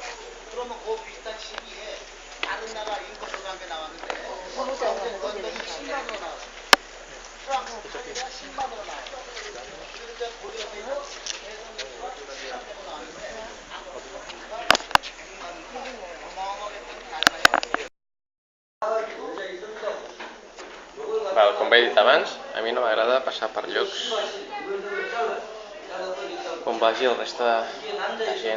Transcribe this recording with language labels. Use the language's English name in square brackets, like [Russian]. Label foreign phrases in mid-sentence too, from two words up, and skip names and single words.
[Korean] 그러면 그 비슷한 시기에 다른 나라 인구 조사한 게 나왔는데 거기가 10만으로 나왔어. 프랑스가 10만으로 나왔어. 그런데 고려에서 계속 나왔는데 앞으로 보니까 100만 어마어마하게 큰 [Catalan] Val, com he dit abans, a mi no m'agrada passar per llocs on vagi el reste de gent.